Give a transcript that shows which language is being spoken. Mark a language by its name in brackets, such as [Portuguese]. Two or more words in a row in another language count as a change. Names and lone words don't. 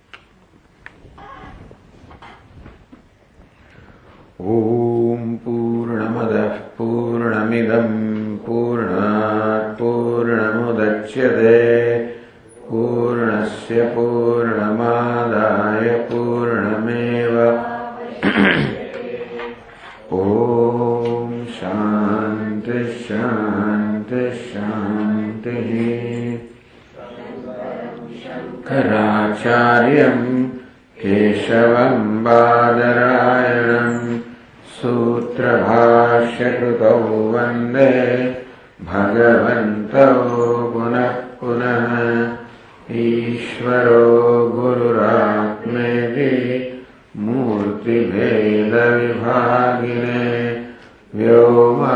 [Sanskrit] ओम् पूर्णमदः पूर्णमिदम् पूर्णात् पूर्णमुदच्यते पूर्णस्य पूर्णमादाय पूर्णमेव ओम् शान्तिः शान्तिः शान्तिः. शङ्कराचार्यं केशवं बादरायणं सूत्रभाष्यकृतौ वन्दे भगवन्तौ पुनः पुनः. ईश्वरो गुरुरात्मेति मूर्तिभेदविभागिने व्यो